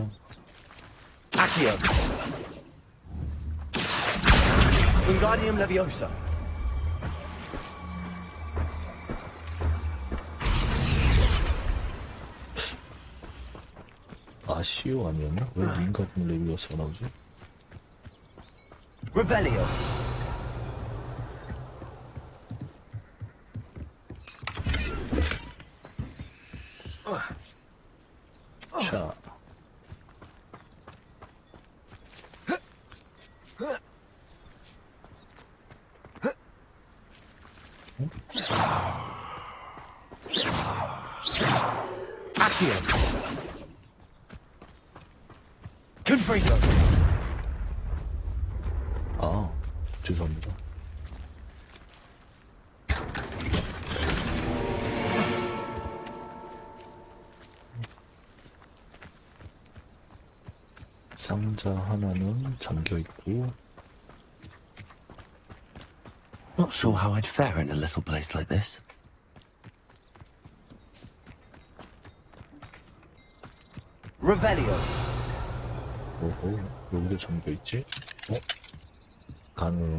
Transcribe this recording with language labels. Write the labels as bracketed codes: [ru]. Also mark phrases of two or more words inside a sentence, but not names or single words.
[ko] Accio. Wingardium Leviosa. 아시오 아니었나? 왜 윙가든 레비오스가 나오지? Revelio. 자, Accio. Confringo. 죄송합니다. 상자 하나는 잠겨있고, [en] Not sure how I'd fare in a little place like this. [ko] Revelio. 오호, 여기도 잠겨있지? 가능.